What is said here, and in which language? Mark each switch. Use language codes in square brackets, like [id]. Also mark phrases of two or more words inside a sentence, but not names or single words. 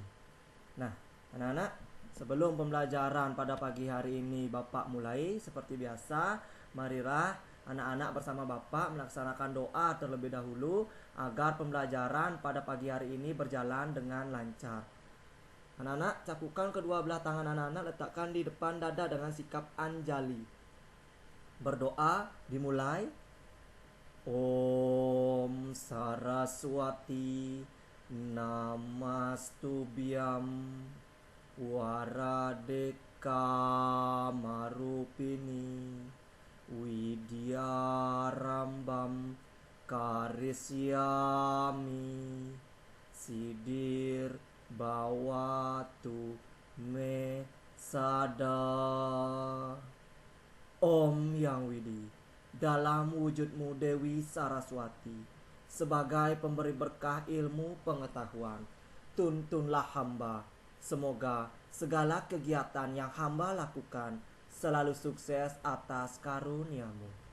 [id] Nah, anak-anak, sebelum pembelajaran pada pagi hari ini Bapak mulai, seperti biasa, marilah anak-anak bersama Bapak melaksanakan doa terlebih dahulu agar pembelajaran pada pagi hari ini berjalan dengan lancar. Anak-anak, cakukan kedua belah tangan anak-anak, letakkan di depan dada dengan sikap anjali. Berdoa dimulai. [sa] Om Saraswati Namastubhyam Waradeka Marupini Widyarambam Karisyami Sidir Bawatu Me Sada. [id] Om Yang Widi, dalam wujudmu Dewi Saraswati, sebagai pemberi berkah ilmu pengetahuan, tuntunlah hamba. Semoga segala kegiatan yang hamba lakukan selalu sukses atas karuniamu.